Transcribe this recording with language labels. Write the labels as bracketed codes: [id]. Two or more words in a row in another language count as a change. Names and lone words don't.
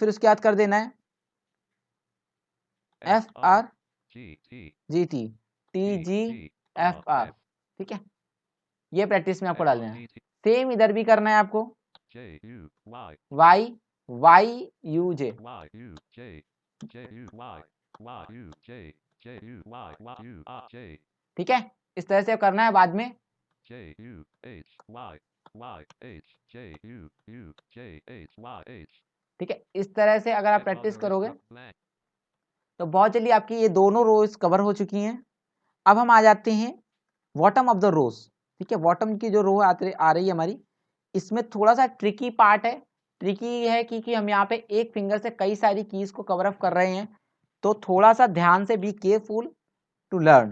[hi] फिर उसके बाद कर देना है [en] F, एफ R, आर G, T, G T, T T, जी T, एफ R, आर, F, [hi] ठीक है। ये प्रैक्टिस में आपको [en] F, R, [hi] डालना है। [en] T, T, [hi] सेम इधर भी करना है आपको, [en] J, U, Y, Y, Y U J, Y, U, J, J, U, Y, Y, U, J, J, U, Y, Y, U, R, J, [hi] ठीक है। इस तरह से करना है बाद में। [en] J, U, H, Y, Y, H, J, U, U, J, H, Y, H, [hi] ठीक है, इस तरह से अगर आप [en] F, R, [hi] प्रैक्टिस [en] the rest [hi] करोगे [en] of blank, [hi] तो बहुत जल्दी आपकी ये दोनों रोज कवर हो चुकी हैं। अब हम आ जाते हैं [en] bottom of the rows. [hi] ठीक है, बॉटम की जो रो आ रही है हमारी, इसमें थोड़ा सा [en] tricky part [hi] है। ट्रिकी है क्योंकि हम यहाँ पे एक फिंगर से कई सारी कीज को [en] cover up [hi] कर रहे हैं, तो थोड़ा सा ध्यान से [en] be careful to learn.